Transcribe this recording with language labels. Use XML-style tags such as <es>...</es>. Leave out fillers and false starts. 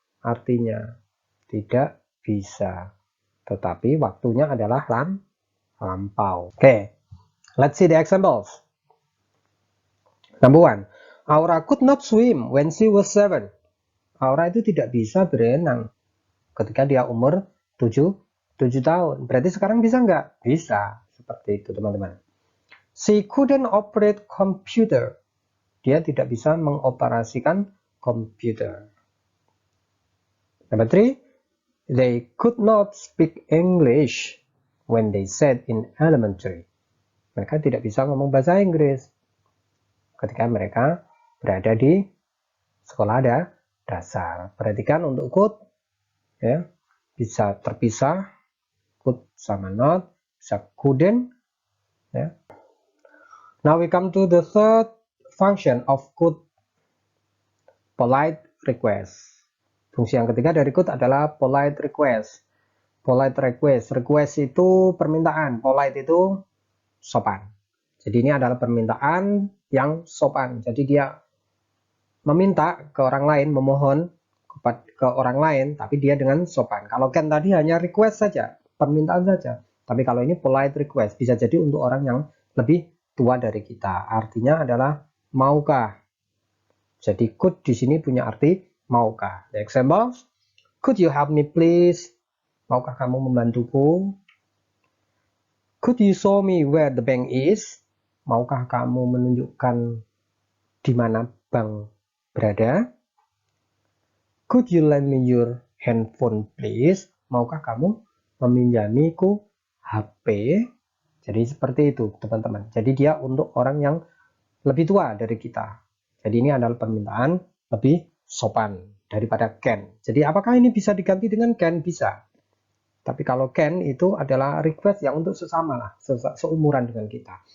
<id>Artinya tidak bisa. Tetapi waktunya adalah lampau.</id> <en>Oke, let's see the examples. Number 1. Aura could not swim when she was 7.</en> <id>Aura itu tidak bisa berenang ketika dia umur 7 tahun. Berarti sekarang bisa nggak? Bisa. Seperti itu teman-teman.</id> <en>She couldn't operate computer.</en> <id>Dia tidak bisa mengoperasikan komputer.</id> <en>Number 3. They could not speak English when they sat in elementary.</en> <id>Mereka tidak bisa ngomong bahasa Inggris ketika mereka berada di sekolah dasar. Perhatikan untuk could, ya, bisa terpisah, could sama not, bisa couldn't, ya.</id> <en>Now we come to the third function of could, polite request.</en> <id>Fungsi yang ketiga dari could adalah polite request. Polite request, request itu permintaan, polite itu sopan. Jadi ini adalah permintaan yang sopan. Jadi dia meminta ke orang lain, memohon ke orang lain, tapi dia dengan sopan. Kalau can tadi hanya request saja, permintaan saja. Tapi kalau ini polite request, bisa jadi untuk orang yang lebih tua dari kita. Artinya adalah maukah. Jadi could di sini punya arti maukah.</id> <en>The example, could you help me please?</en> <id>Maukah kamu membantuku?</id> <en>Could you show me where the bank is?</en> <id>Maukah kamu menunjukkan di mana bank berada?</id> <en>Could you lend me your handphone please?</en> <id>Maukah kamu meminjamiku HP? Jadi seperti itu teman-teman. Jadi dia untuk orang yang lebih tua dari kita. Jadi ini adalah permintaan lebih sopan daripada can. Jadi apakah ini bisa diganti dengan can? Bisa. Tapi kalau can itu adalah request yang untuk sesama lah, seumuran dengan kita.</id>